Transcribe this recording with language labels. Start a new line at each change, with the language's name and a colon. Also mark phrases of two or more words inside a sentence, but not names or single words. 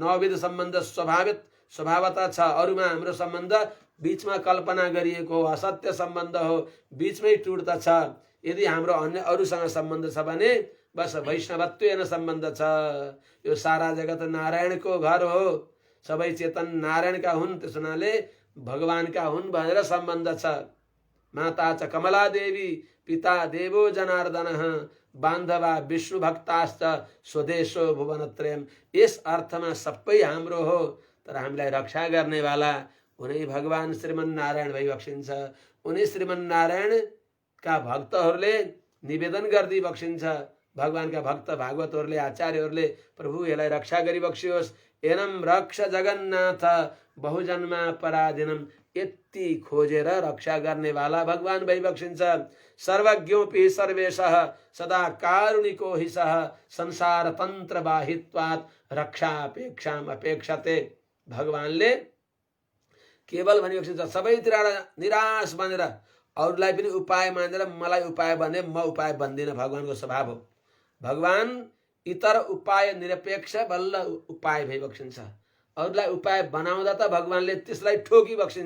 Nepali: नवविध सम्बन्ध स्वभावतः छ। अरूमा हाम्रो सम्बन्ध बीचमा कल्पना गरिएको हो, असत्य सम्बन्ध हो, बीचमै टुट्दछ। यदि हाम्रो अन्य अरूसँग सम्बन्ध छ भने बस वैष्णवत्वेन सम्बन्ध छ। यो सारा जगत नारायणको घर हो, सबै चेतन नारायणका हुन्, त्यस हुनाले भगवानका हुन् भनेर सम्बन्ध छ।
Sanskrit: माता च कमला देवी पिता देवो जनार्दनः बान्धवा विष्णु भक्ताश्च स्वदेशो भुवनत्रयम्।
Nepali: यस अर्थमा सबै हाम्रो हो, तर हामीलाई रक्षा गर्नेवाला उनै भगवान श्रीमन नारायण भइबक्सिन्छ। उनी श्रीमन नारायणका भक्तहरूले निवेदन गर्दै बक्सिन्छ। भगवानका भक्त भागवतहरूले आचार्यहरूले प्रभु यसलाई रक्षा गरिबक्सियोस्।
Sanskrit: एनम रक्ष जगन्नाथ बहुजन्मा पराधीनम,
Nepali: यति खोजेर रक्षा गर्नेवाला भगवान भइबक्सिन्छ।
Sanskrit: सर्वज्ञोपि सर्वेशः सदा कारुणिको हि सः संसार तन्त्र बाहित्वात् रक्षा अपेक्षाम अपेक्षते।
Nepali: भगवानले केवल भनिबक्सिन्छ सबैतिर निराश बनेर अरूलाई पनि उपाय मानेर मलाई उपाय भने म उपाय बन्दिनँ। भगवानको स्वभाव हो। भगवान इतर उपाय निरपेक्ष बल्ल उपाय भइबक्सिन्छ। अरूलाई उपाय बनाउँदा त भगवानले त्यसलाई ठोकिबक्सिन्छ।